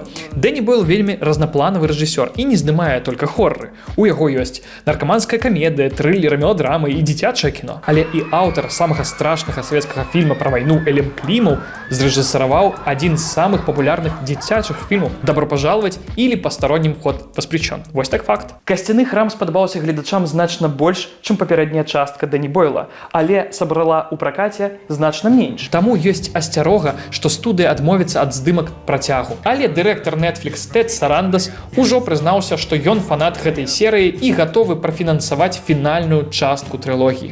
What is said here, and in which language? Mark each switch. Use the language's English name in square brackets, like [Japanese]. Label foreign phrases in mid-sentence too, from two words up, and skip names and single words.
[Belarusian] Дэні Бойл вельмі разнапланавы рэжысёр і не здымае толькі хорры. У яго ёсць наркаманская камедыя, трылеры, меладрамы і дзіцячае кіно. Але і аўтар самага страшнага савецкага фільма пра вайну Элем Клімаў зрэжысараваў адзін з самых папулярных дзіцячых фільмаў «Добро пожаловать» или «Постороннім вход воспрещен». Вось так факт. Касцяны храм спадабаўся гледачам значна больш, чым папярэдняя частка Дэні Бойла, але сабрала ў пракаце значна менш. Таму ёсць асцярога, што студыя адмовіцца ад здымак працягу. Але дырэктар Netflix Тэд Сарандас ужо прызнаўся, што ён фанат гэтай серыі і гатовы прафінансаваць фінальную частку трылогіі.